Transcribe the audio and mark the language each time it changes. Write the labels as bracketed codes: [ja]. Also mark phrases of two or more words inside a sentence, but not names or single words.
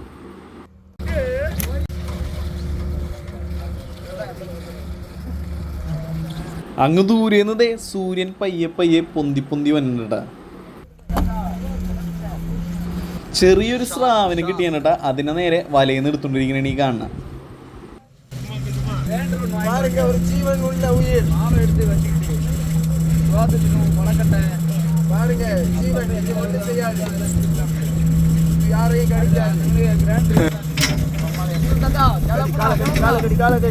[ml] അങ്ങ് ദൂരേന്നതേ സൂര്യൻ പയ്യെ പയ്യെ പൊന്തി പൊന്തി വന്നിട്ടാ. ചെറിയൊരു സ്രാവിന് കിട്ടിയാണ് കേട്ടാ. അതിനെ നേരെ വലയിൽ നിന്ന് എടുത്തുകൊണ്ടിരിക്കണ ഈ കാണുന്ന. [ta] பாருங்க ஒரு ஜீவன் உள்ள உயிர் பாருங்க ஜீவன் இது ஒன்றும் செய்யாது யாரையும் கடிக்காது காலகடி